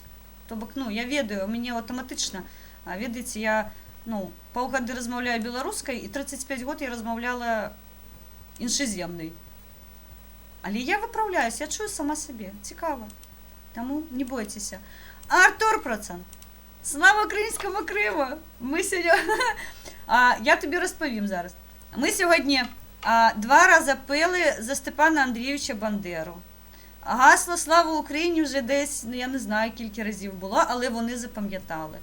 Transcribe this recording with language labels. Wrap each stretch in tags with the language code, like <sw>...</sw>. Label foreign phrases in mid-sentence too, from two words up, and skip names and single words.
<be>То бок, ну, я ведаю, у мяне аўтаматычна. А ведаеце, я, ну, паўгады размаўляю беларускай, і 35 год я размаўляла іншаземнай. Але я выпраўляюсь, я чую сама сябе. Цікава. Таму не бойцеся. Артур Процент.</be> <uk>Слава українському Криму! Ми сьогодні... я тобі розповім зараз. Ми сьогодні 2 рази пили за Степана Андрійовича Бандеру. Гасло «Слава Україні» вже десь, ну, я не знаю, кілька разів було, але вони запам'ятали.</uk>